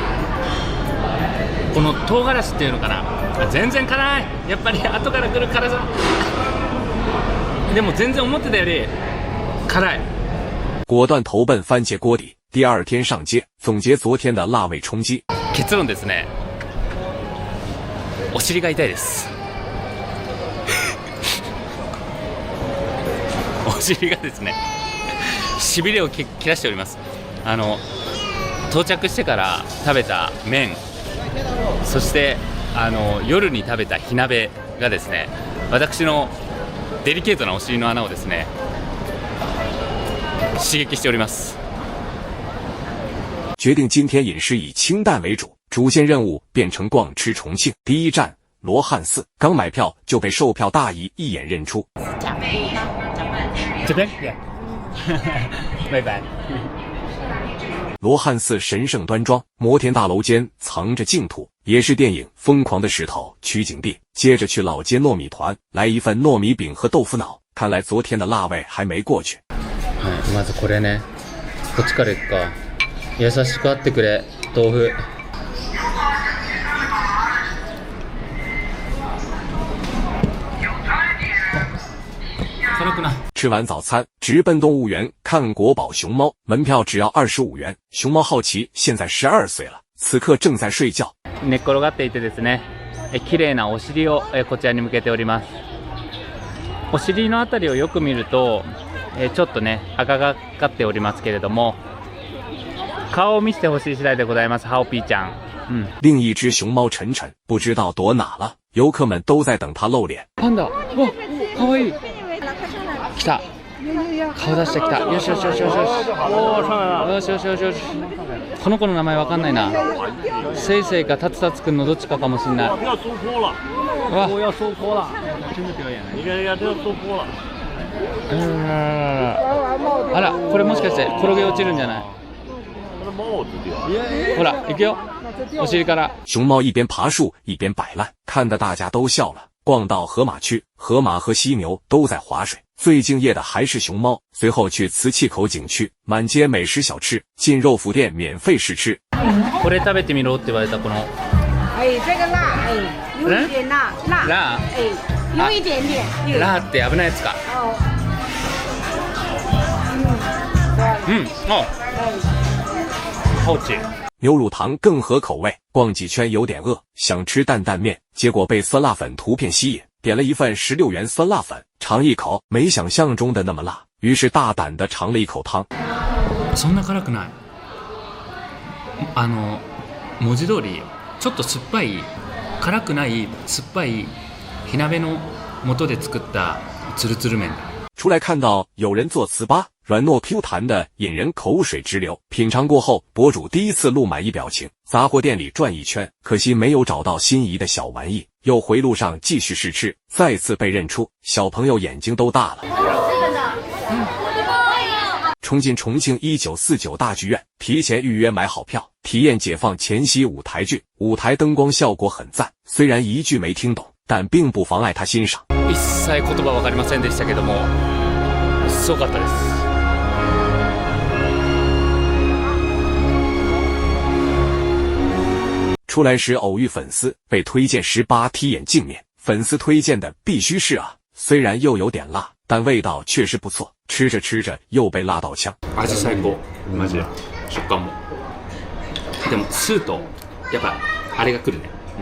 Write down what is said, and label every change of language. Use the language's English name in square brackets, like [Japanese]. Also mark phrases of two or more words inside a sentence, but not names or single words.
[Japanese] この唐辛子っていうのかな、全然辛い。やっぱり後から来る辛さ。でも全然思ってたより辛い。 [Chinese] 果断投奔番茄锅底，第二天上街总结昨天的辣味冲击。 [Japanese] 結論ですね、お尻が痛いです。お尻がですね、しびれを切らしております。到着してから食べた麺、そして夜に食べた火鍋がですね、私のデリケートなお尻の穴をですね刺激しております。 [Chinese] 决定今天饮食以清淡为主，主线任务变成逛吃重庆。第一站罗汉寺，刚买票就被售票大姨一眼认出。这边，拜拜。罗汉寺神圣端庄，摩天大楼间藏着净土，也是电影《疯狂的石头》取景地。接着去老街糯米团，来一份糯米饼和豆腐脑。看来昨天的辣味还没过去。 [Japanese] まずこれね、こっちからいくか。優しくあってくれ、豆腐。辛くない。 [Chinese] 吃完早餐，直奔动物园看国宝熊猫，门票只要25元。熊猫好奇现在12岁了，此刻正在睡觉。 [Japanese] 寝っ転がっていてですね、綺麗なお尻をこちらに向けております。お尻のあたりをよく見ると、ちょっとね赤がかっておりますけれども、顔を見せてほしい次第でございます。ハオピーちゃん。 [Chinese] 另一只熊猫晨晨不知道躲哪了，游客们都在等它露脸。 [Japanese] パンダ、わ、かわいい。来た。顔出してきた。よしよしよしよしよし。よしよしよしよし。この子の名前わかんないな。せいせいかタツタツくんのどっちかかもしれない。 [Chinese] 要收坡了，我要收坡了，真的表演。你看人家这要收坡了。 [Japanese] あら、これもしかして転げ落ちるんじゃない？ [Chinese] 帽子掉。 [Japanese] ほら、行くよ。お尻から。 [Chinese] 熊猫一边爬树一边摆烂，看得大家都笑了。逛到河马区，河马和犀牛都在划水，最敬业的还是熊猫。随后去磁器口景区，满街美食小吃，进肉脯店免费试吃。 [Japanese] これ食べてみろって言われたこの。 [Chinese] 哎，这个辣，哎，有一点辣，辣，哎，有一点点。 [Japanese] 辣って危ないやつか。哦。哦。 [Chinese] 好吃。牛乳糖更合口味，逛几圈有点饿，想吃担担面，结果被酸辣粉图片吸引，点了一份16元酸辣粉，尝一口，没想象中的那么辣，于是大胆的尝了一口汤。 [Japanese] そんな辛くない。文字通りちょっと酸っぱい、辛くない酸っぱい火鍋の元で作ったツルツル麺だ。 [Chinese] 出来看到有人做糍粑，软糯 Q 弹的，引人口水直流。品尝过后，博主第一次露满意表情，杂货店里转一圈，可惜没有找到心仪的小玩意，又回路上继续试吃，再次被认出，小朋友眼睛都大了。冲进重庆1949大剧院，提前预約買好票，體驗解放前夕舞台劇，舞台燈光效果很讚，雖然一句沒聽懂，但並不妨礙他欣賞。 [Japanese] 一切言葉わかりませんでしたけども、すごかったです。 [Chinese] 出来时偶遇粉丝，被推荐18T 眼镜面，粉丝推荐的必须是啊，虽然又有点辣，但味道确实不错。吃着吃着又被辣到呛。 [Japanese] 味最高、マジで。食感も。でもスーとやっぱあれが来るね。